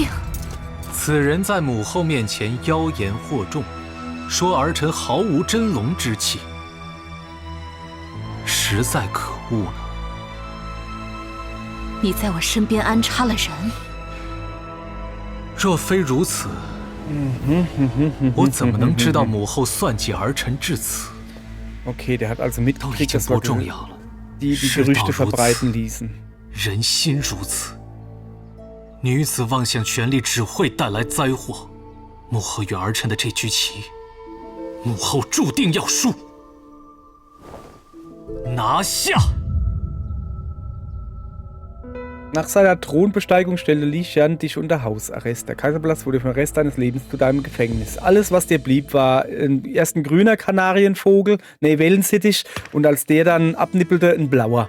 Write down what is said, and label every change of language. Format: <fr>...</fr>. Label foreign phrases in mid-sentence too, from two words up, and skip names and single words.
<zh>此人在母后面前妖言惑众，说儿臣毫无真龙之气，实在可恶呢。你在我身边安插了人。若非如此，我怎么能知道母后算计儿臣至此</zh> <de>？Okay, der hat also mitgekriegt, dass wir die Gerüchte verbreiten ließen.</de> <zh>人心如此，女子妄想权力只会带来灾祸。母后与儿臣的这局棋，母后注定要输。拿下！</zh> <de>Nach seiner Thronbesteigung stellte Li Xian dich unter Hausarrest. Der Kaiserpalast wurde für den Rest deines Lebens zu deinem Gefängnis. Alles, was dir blieb, war erst ein grüner Kanarienvogel, Wellensittich, und als der dann abnippelte, ein blauer.</de>